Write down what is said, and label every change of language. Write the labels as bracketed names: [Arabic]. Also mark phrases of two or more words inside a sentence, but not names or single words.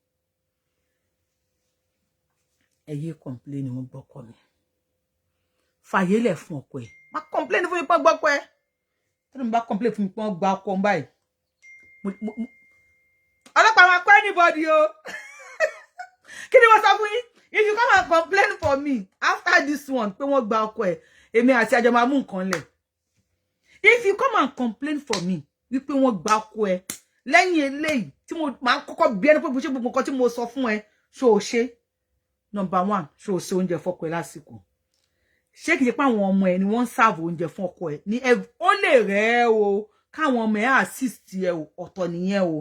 [Yoruba] Ẹ yé complain wọ́n gbọ́kọ mi. Fàyè lẹ̀ fún ọkọ ẹ̀. Má complain fún mi pé gbọ́kọ ẹ̀. Tí mo bá complain fún mi pé wọ́n gba ọkọ báyìí. Ọlọ́pàá máa kọ́ anybody o. Kí ni mo sọ fún yín? [English] If you come and complain for me after this one [Yoruba] pé wọ́n gba ọkọ ẹ̀, èmi àti àjọ máa mú nǹkan lẹ̀. [English] If you come and complain for me [Yoruba] wípé wọ́n gba ọkọ ẹ̀, lẹ́yìn eléyìí tí mo máa kọ́kọ́ bí ẹni pé bó ṣe gbogbo nǹkan tí mo sọ fún ẹ ṣó o ṣe. Number 1, ṣó o ṣe oúnjẹ fọ́kọ ẹ lásìkò. Ṣé kìí ṣe pé àwọn ọmọ ẹ ni wọ́n ń serve oúnjẹ fún ọkọ ẹ ní ó lè rẹ̀ ẹ́ o káwọn ọmọ ẹ assist ẹ o ọ̀tọ̀ nìyẹn o.